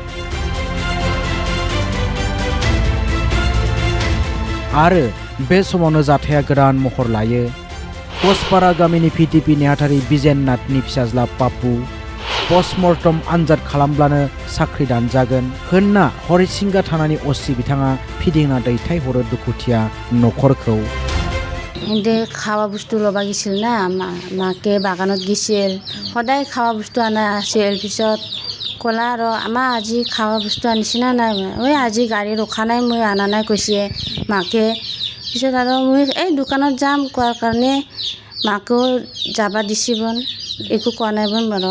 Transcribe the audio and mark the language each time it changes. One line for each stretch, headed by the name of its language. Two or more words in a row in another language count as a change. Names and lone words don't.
Bodo: आरो बे समावनो जाथाया गोदान महर लायो। कसपारा गामिनि PTP नेहाथारि बिजेन नाथनि फिसाज्ला पापु पस्टमर्टम आनजाद खालामब्लानो साख्रि दानजागोन होनना हरिसिंगा थानानि असि बिथाङा फिदिंना दैथायहरो दुखुथिया न'खरखौ।
Assamese: সিহঁতে খাৱা বস্তু ল'ব গৈছিল না, মাকে বাগানত গৈছিল, সদায় খাৱা বস্তু অনা আছিল। পিছত ক'লা আৰু আমাৰ আজি খাৱা বস্তু আনিছে না নাই, আজি গাড়ী ৰখা নাই, মই অনা নাই কৈছে মাকে। পিছত আৰু মই এই দোকানত যাম কোৱাৰ কাৰণে মাকেও যাব দিছিবন, একো কোৱা নাইবন বাৰু।